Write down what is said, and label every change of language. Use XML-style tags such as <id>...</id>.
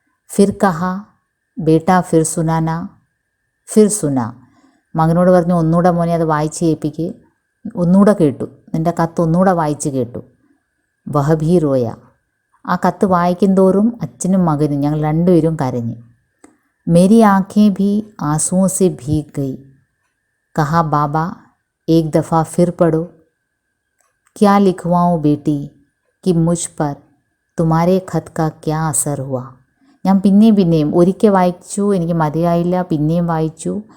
<hi>ഫിർ കഹാ ബേട്ട ഫിർ സുനാന, ഫിർ സുന.</hi> <ml>മകനോട് പറഞ്ഞു ഒന്നുകൂടെ മോനെ അത് വായിച്ച് കേൾപ്പിക്ക്. ഒന്നുകൂടെ കേട്ടു, നിൻ്റെ കത്ത് ഒന്നുകൂടെ വായിച്ച് കേട്ടു.</ml> <hi>വഹ ഭീ റോയ.</hi> <ml>ആ കത്ത് വായിക്കും തോറും അച്ഛനും മകനും ഞങ്ങൾ രണ്ടുപേരും കരഞ്ഞു.</ml> <hi>मेरी आँखें भी आंसुओं से भीग गई. कहा बाबा एक दफ़ा फिर पढ़ो. क्या लिखवाऊँ बेटी कि मुझ पर तुम्हारे खत का क्या असर हुआ.</hi> <ml>ഞാൻ പിന്നെയും ഒരിക്കൽ വായിച്ചു, എനിക്ക് മതിയായില്ല. പിന്നെയും വായിച്ചു.</ml>